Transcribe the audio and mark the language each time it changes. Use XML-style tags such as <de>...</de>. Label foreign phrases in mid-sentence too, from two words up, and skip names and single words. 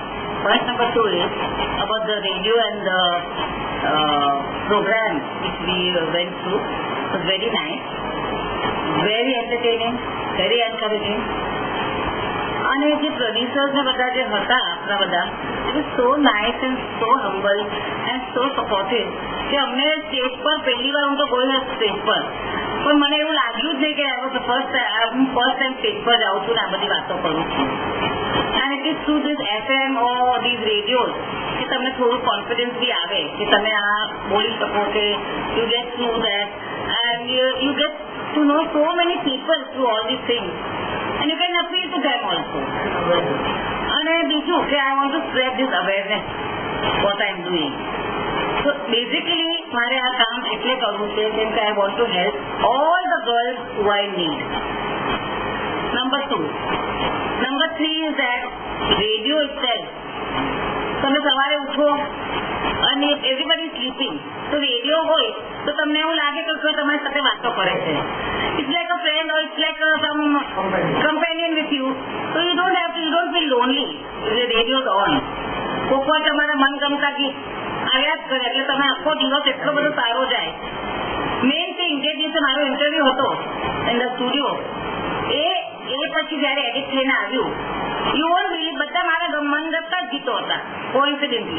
<en>Point number 2 is about the radio and the program which we went through. It was very nice, very entertaining, very encouraging. And the producers</en> <gu>ને બધા જે હતા આપણા બધા,</gu> <en>it was so nice and so humble and so supportive</en> <gu>કે અમને સ્ટેજ પર પહેલી વાર હું તો ગઈ સ્ટેજ પર પણ મને એવું લાગ્યું જ નહીં કે હું ફર્સ્ટ ટાઈમ સ્ટેજ પર જાઉં છું ને આ બધી વાતો કરું છું.</gu> <en>And it is through this FM or these radios</en> <gu>કે તમને થોડું કોન્ફિડન્સ બી આવે કે તમે આ બોલી શકો કે</gu> <en>you get through that and you get to know so many people through all these things and you can appeal to them also.</en> <gu>અને બીજું કે</gu> <en>I want to spread this awareness what I am doing. So basically</en> <gu>મારે આ કામ એટલે કરવું છે કેમ કે</gu> <en>I want to help all the girls who are in need. Number 2. Number 3 is that radio itself.</en> <gu>તમે સવારે ઉઠો અને</gu> <en>everybody is sleeping.</en> <gu>તો રેડિયો હોય તો તમને એવું લાગે કે કોઈ તમારી સાથે વાતો કરે છે.</gu> <en>It's like a friend or it's like some companion with you. So you don't feel lonely if the radio is on.</en> <gu>કોક વાર તમારા મનગમતા ગીત આવ્યા જ કરે એટલે તમે આખો દિવસ એટલો બધો સારો જાય.</gu> <en>Main thing</en> <gu>જે દિવસે મારો ઇન્ટરવ્યુ હતો</gu> <en>in the studio</en> <gu>એ પછી જયારે એડિટ થઈને આવ્યું</gu> <en>you won't believe</en> <gu>બધા મારા મનગમતા જ ગીતો હતા કોઇન્સિડન્ટલી.</gu>